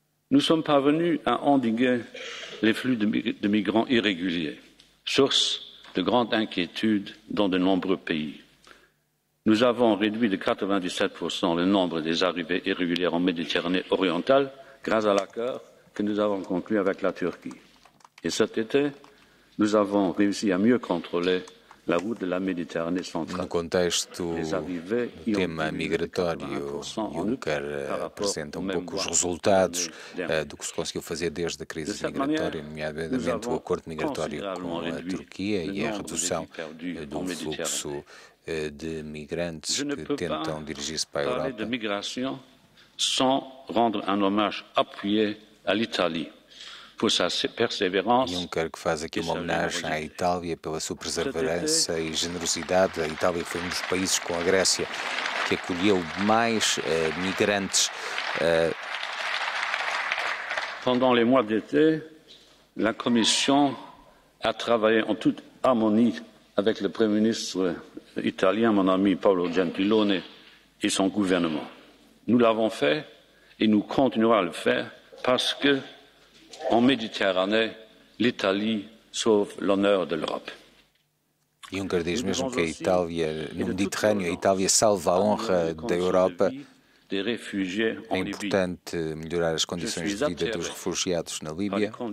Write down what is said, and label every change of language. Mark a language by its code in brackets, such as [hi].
[fr] Nous sommes parvenus à endiguer les flux de migrants irréguliers, source de grande inquiétude dans de nombreux pays. Nous avons réduit de 97% le nombre des arrivées irrégulières en Méditerranée orientale grâce à l'accord que nous avons conclu avec la Turquie. Et cet été, nous avons réussi à mieux contrôler la route de la Méditerranée centrale. [pt] No contexto do tema migratório, Juncker apresenta pouco os resultados do que se conseguiu fazer desde a crise migratória, nomeadamente o acordo migratório com a Turquia e a redução do fluxo de migrantes que tentam dirigir-se para a Europa. [fr] De migration sans rendre un hommage appuyé à l'Italie [pt] por sa perseverança. Juncker, que faz aqui uma homenagem à Itália pela sua perseverança e generosidade. A Itália foi um dos países, com a Grécia, que acolheu mais migrantes. [fr] Pendant les mois d'été, la Commission a travaillé en toute harmonie avec le Premier ministre italien, mon ami Paolo Gentiloni, et son gouvernement. Nous l'avons fait et nous continuerons à le faire parce que, en Méditerranée, l'Italie sauve l'honneur de l'Europe. [pt] Juncker diz mesmo que a Itália, no Mediterrâneo, a Itália salva a honra da Europa. É importante melhorar as condições de vida dos refugiados na Líbia.